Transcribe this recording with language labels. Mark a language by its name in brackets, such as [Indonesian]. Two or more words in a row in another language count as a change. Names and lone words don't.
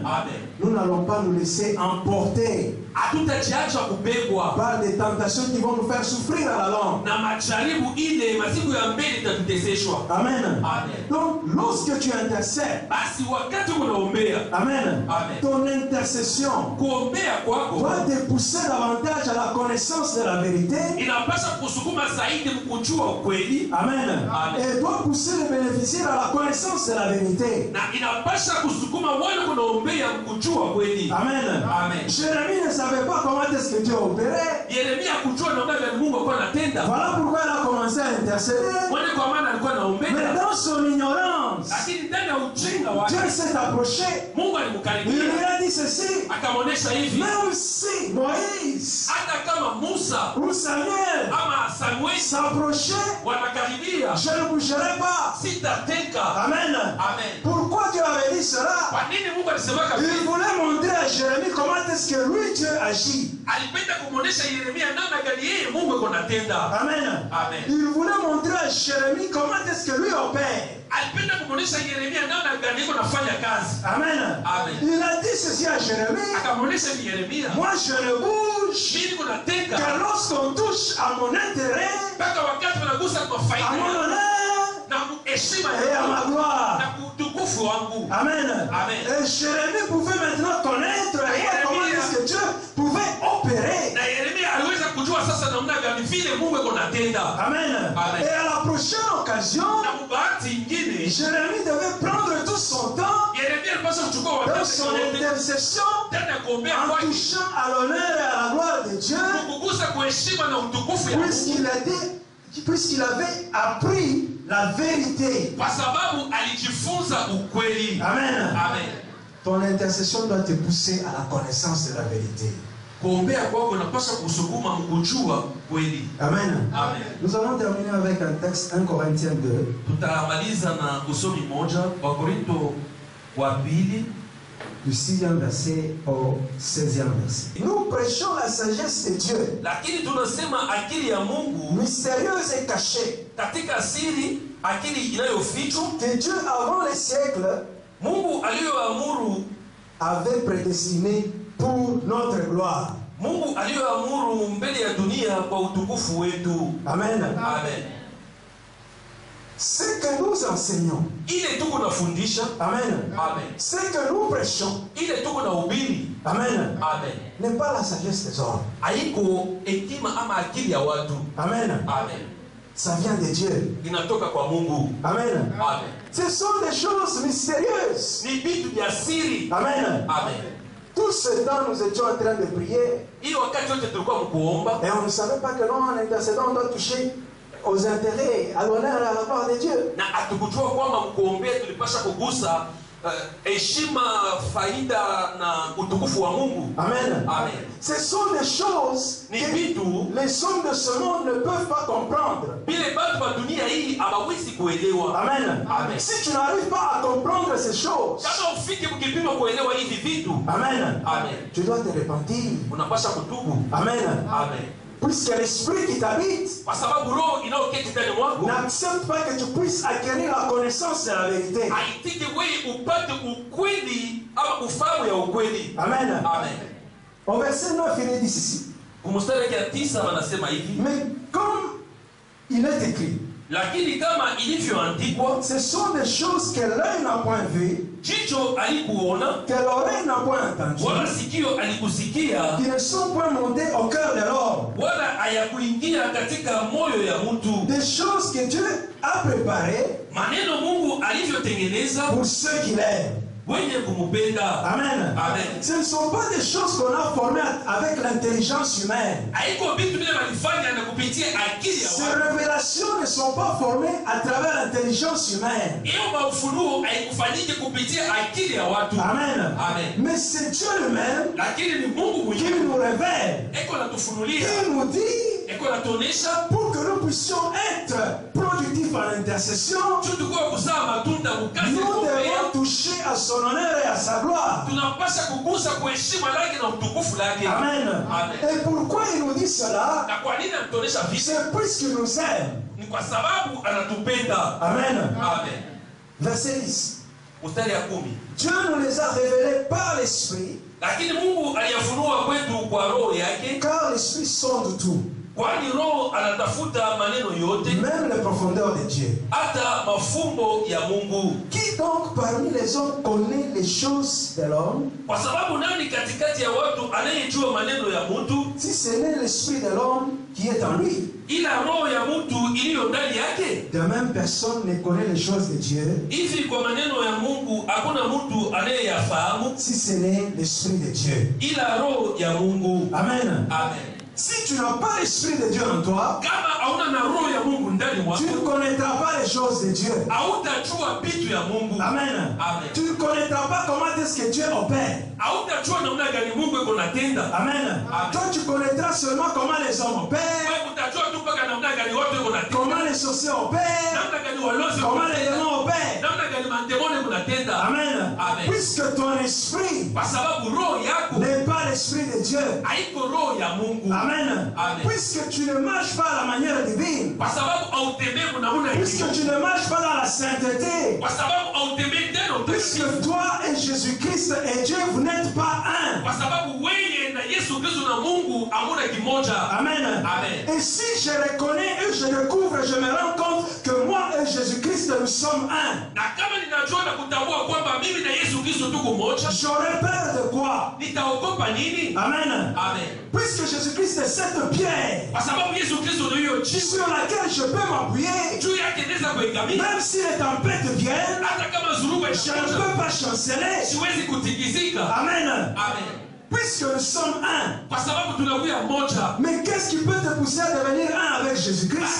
[French] Nous n'allons pas nous laisser emporter par des tentations qui vont nous faire souffrir à la longue. Amen. Donc, lorsque tu intercèdes, Amen. Ton intercession doit te pousser davantage à la connaissance connaissance de la vérité. [Swahili] inapasha kusukuma zaidi mkujua ukweli. Amen. Amen. [French] Et doit pousser les bénéficiaires à la connaissance de la vérité. [Swahili] Na inapasha kusukuma wale kunaombea mkujua ukweli. Amen. Amen. [French] Jérémie ne savait pas comment est-ce que Dieu opérait. [Swahili] Yeremia kujua namna gani Mungu alikuwa anatenda. [French] Voilà pourquoi il a commencé à intercéder. [Swahili] Mwone kwa maana alikuwa anaombea. [French] Mais dans son ignorance, [Swahili] Lakini ndani ya ujinga wake [French] Dieu s'est approché. [Swahili] Mungu [French] Il [Swahili] alimkaribia. [French] lui a dit ceci. [Swahili] Akamwonyesha hivi. [French] Même si Moïse [Swahili] Hata kama Musa [French] ou Samuel [Swahili] ama Samueli [French] s'approchaient, [Swahili] wanakaribia, [French] je ne bougerai pas. [Swahili] sitateka. Amen. Amen. [French] Pourquoi Dieu avait dit cela? [Swahili] Kwa nini Mungu alisemaka [French] Il [Swahili] vile? [French] voulait montrer à Jérémie comment est-ce que lui, Dieu agit. [Swahili] Alipenda kumwonyesha Yeremia namna gani yeye Mungu yuko anatenda. Amen. Amen. [French] Il voulait montrer à Jérémie comment est-ce que lui opère. [Swahili] Alipenda kumwonyesha Yeremia namna gani yuko anafanya kazi. Amen. Amen. [French] Il a dit ceci à Jérémie. [Swahili] Akamwonyesha Yeremia, [French] Moi, je ne bouge [Swahili] mimi niko nateka [French] que lorsqu'on touche à mon intérêt, [Swahili] mpaka wakati wanagusa kwa [French] à [Swahili] faida [French] mon [Swahili] yangu [French] honneur [Swahili] na heshima [French] et à ma [Swahili] yangu [French] gloire. [Swahili] na utukufu wangu. Amen. Amen. [French] Et Jérémie pouvait maintenant connaître et voir comment est-ce que Dieu pouvait opérer. [Swahili] Na Yeremia aliweza kujua sasa namna gani vile Mungu yuko anatenda. Amen. Amen. [French] Et à la prochaine occasion, [Swahili] Na bahati nyingine [French] Jérémie devait prendre tout son temps [Swahili] Yeremia alipaswa kuchukua [French] dans [Swahili] wakati [French] son intercession [Swahili] tena ya kuombea [French] en [Swahili] kwake [French] touchant à l'honneur et à la gloire de Dieu, [Swahili] kukugusa kwa heshima na utukufu ya Mungu, [French] puisqu'il avait appris la vérité. [Swahili] kwa sababu alijifunza ukweli. Amen. Amen. [French] Ton intercession doit te pousser à la connaissance de la vérité. [Swahili] Kuombea kwako unapaswa kusukuma mkujua kweli. Amen. Amen. [French] Nous allons terminer avec un texte, 1 Corinthiens 2. [Swahili] Tutamaliza na usomi moja wa Korinto wa pili [French] Du 6e verset au 16e verset. Nous prêchons la sagesse de Dieu, [Swahili] lakini tunasema akili ya Mungu [French] mystérieuse et cachée, [Swahili] katika siri, akili inayofichwa [French] que Dieu avant les siècles [Swahili] Mungu aliyoamuru, [French] avait prédestinée pour notre gloire. [Swahili] Mungu aliyoamuru mbele ya dunia kwa utukufu wetu. Amen. Amen. [French] Ce que nous enseignons, [Swahili] Ile tuko nafundisha, Amen. Amen. [French] Ce que nous prêchons, [Swahili] Ile tuko na ubiri, Amen, Amen, [French] n'est pas la sagesse des hommes. [Swahili] haiko hekima ama akili ya watu. Amen. Amen. [French] Ça vient de Dieu. [Swahili] Inatoka kwa Mungu. Amen. Amen. [French] Ce sont des choses mystérieuses. [Swahili] Ni vitu vya siri. Amen. Amen. [French] Tout ce temps, nous étions en train de prier [Swahili] Hiyo wakati wote tulikuwa mkuomba [French] et on ne savait pas que non, en intercédant, on doit toucher aux intérêts, à l'honneur et à la gloire de Dieu. [Swahili] na hatukujua kwamba mkuombea tulipasha kugusa heshima, faida na utukufu wa Mungu. Amen. Amen. [French] Ce sont des choses [Swahili] Ni [French] que [Swahili] vitu [French] les hommes de ce monde ne peuvent pas comprendre. [Swahili] vile batu wa dunia hii hawawezi kuelewa. Amen. Amen. [French] Si tu n'arrives pas à comprendre ces choses, [Swahili] Kama ufike mkipima kuelewa hivi vitu, Amen, Amen, [French] tu dois te repentir. [Swahili] unapasha kutubu. Amen. Amen. [French] Puisque l'esprit qui t'habite [Swahili] Kwa sababu roho inayoketi ndani mwako [French] n'accepte pas que tu puisses acquérir la connaissance de la vérité. [Swahili] haitiki wewe upate ukweli ama ufahamu ya ukweli. Amen. Amen. [French] Au verset 9, il est dit ceci. [Swahili] Kumstari wake ya 9 wanasema hivi, [French] Mais comme il est écrit, [Swahili] lakini kama ilivyoandikwa, [French] ce sont des choses que l'œil n'a point vues, [Swahili] jicho alikuona [French] que l'oreille n'a point entendues, [Swahili] wala sikio alikusikia [French] qui ne sont point montées au cœur de l'homme. [Swahili] wala hayakuingia katika moyo ya mtu, [French] Des choses que Dieu a préparées [Swahili] maneno Mungu alivyotengeneza [French] pour ceux qui l'aiment. [Swahili] wenye kumupenda. Amen. Amen. [French] Ce ne sont pas des choses qu'on a formées avec l'intelligence humaine. [Swahili] Haiko vitu vile walifanya na kupitia akili ya [French] Ces [Swahili] watu. [French] révélations ne sont pas formées à travers l'intelligence humaine. [Swahili] Hiyo maufunuo haikufanyike kupitia akili ya watu. Amen. Amen. [French] Mais c'est Dieu lui-même [Swahili] Lakini ni Mungu [French] qui [Swahili] mwenyewe [French] nous révèle. [Swahili] eko natufunulia, [French] Il nous dit [Swahili] eko natuonesha [French] pour que nous puissions être productifs en intercession, [Swahili] tu tukua kuzaa matunda mukazi [French] nous [Swahili] kuombea. [French] devons toucher à son honneur et à sa gloire. [Swahili] Tunapasha kugusa kwa heshima lake na utukufu lake. Amen. Amen. [French] Et pourquoi il nous dit cela? [Swahili] Na kwa nini anatuonesha vile? [French] C'est puisqu'il nous aime. [Swahili] Ni kwa sababu anatupenda. Amen. Amen. [French] Verset 10. [Swahili] Mstari ya 10. [French] Dieu nous les a révélés par l'Esprit, [Swahili] Lakini Mungu aliyafunua kwetu kwa roho yake, [French] car l'Esprit sonde tout. [Swahili] kwani roho anatafuta maneno yote, [French] même les profondeurs de Dieu. [Swahili] hata mafumbo ya Mungu. [French] Qui donc parmi les hommes connaît les choses de l'homme, [Swahili] Kwa sababu nani katikati ya watu anayejua maneno ya mtu [French] si ce n'est l'esprit de l'homme qui est en lui? [Swahili] ila roho ya mtu iliyo ndani yake? [French] De même, personne ne connaît les choses de Dieu [Swahili] Hivi kwa maneno ya Mungu hakuna mtu anayeyafahamu [French] si ce n'est l'esprit de Dieu. [Swahili] ila roho ya Mungu. Amen. Amen. [French] Si tu n'as pas l'esprit de Dieu en toi, [Swahili] Kama hauna na roho ya Mungu ndani [French] tu ne [Swahili] mwako, [French] connaîtras pas les choses de Dieu. [Swahili] hautajua vitu ya Mungu. Amen. Amen. [French] Tu ne connaîtras pas comment est-ce que Dieu opère. [Swahili] Hautajua namna gani Mungu iko natenda. Amen. Amen. [French] Toi, tu connaîtras seulement comment les hommes opèrent, [Swahili] Wewe utajua tu mpaka namna gani watu iko natenda. [French] comment les sorciers opèrent, [Swahili] Namna gani walozi iko [French] comment les [Swahili] natenda. [French] démons opèrent. [Swahili] Namna gani mandemoni iko natenda. Amen. Amen. [French] Puisque ton esprit [Swahili] Kwa sababu roho yako [French] n'est pas l'esprit de Dieu. [Swahili] haiko roho ya Mungu. Amen. Amen. [French] Puisque tu ne marches pas à la manière divine, [Swahili] Kwa sababu hautembei namna [French] puisque [Swahili] hiyo. [French] tu ne marches pas dans la sainteté, [Swahili] Kwa sababu hautembei tena [French] puisque [Swahili] utakatifu. [French] toi et Jésus-Christ et Dieu, vous n'êtes pas un. [Swahili] Kwa sababu wewe na Yesu Kristo na Mungu hamuna kimoja. Amen. Amen. [French] Et si je reconnais et je découvre, je me rends compte que moi et Jésus-Christ, nous sommes un. [Swahili] Na kama ninajua na kutambua kwamba mimi na Yesu Kristo tuko moja, [French] J'aurais peur de quoi? [Swahili] nitaogopa nini? Amen. Amen. [French] Puisque Jésus-Christ est cette pierre [Swahili] Kwa sababu Yesu Kristo ndio hiyo jiwe [French] sur laquelle je peux m'appuyer, [Swahili] juu yake naweza kuegamia. [French] même si les tempêtes viennent, [Swahili] Hata kama zuruba [French] je ne [Swahili] inakuja, [French] peux pas chanceler. [Swahili] siwezi kutikisika. Amen. Amen. [French] Puisque nous sommes un. [Swahili] Kwa sababu tunakuwa moja. [French] Mais qu'est-ce qui peut te pousser à devenir un avec Jésus-Christ?